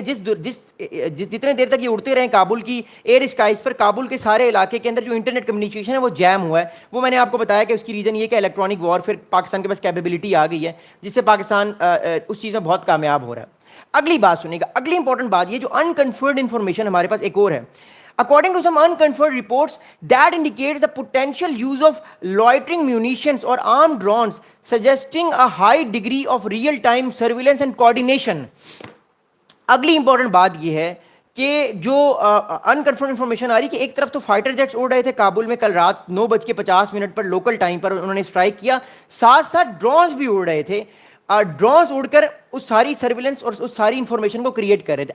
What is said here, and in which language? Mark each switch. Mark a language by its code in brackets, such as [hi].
[ur] جتنے دیر تک یہ اڑتے رہے ہیں کابل کی ایئر اسکائز پر, کابل کے سارے علاقے کے اندر جو انٹرنیٹ کمیونیکیشن ہے وہ جیم ہوا ہے. وہ میں نے آپ کو بتایا کہ اس کی ریزن یہ کہ الیکٹرانک وارفیئر پاکستان کے پاس کیپیبلٹی آ گئی ہے جس سے پاکستان اس چیز میں بہت کامیاب ہو رہا ہے. اگلی بات سنیں گا. اگلی امپورٹنٹ بات یہ جو انکنفرمڈ انفارمیشن ہمارے پاس ایک اور ہے. [en] According to some unconfirmed reports, that indicates the potential use of loitering munitions or armed drones, suggesting a high degree of real-time surveillance and coordination. [ur] اگلی امپورٹنٹ بات یہ ہے کہ جو انکنفرم انفارمیشن آ رہی کہ ایک طرف تو فائٹر جیٹس اڑ رہے تھے کابل میں کل رات 9:50 پر لوکل ٹائم پر انہوں نے اسٹرائک کیا, ساتھ ساتھ ڈرونز بھی اڑ رہے تھے. ڈرونز اڑ کر اس ساری سرویلنس اور اس ساری انفارمیشن کو کریٹ کر رہے تھے.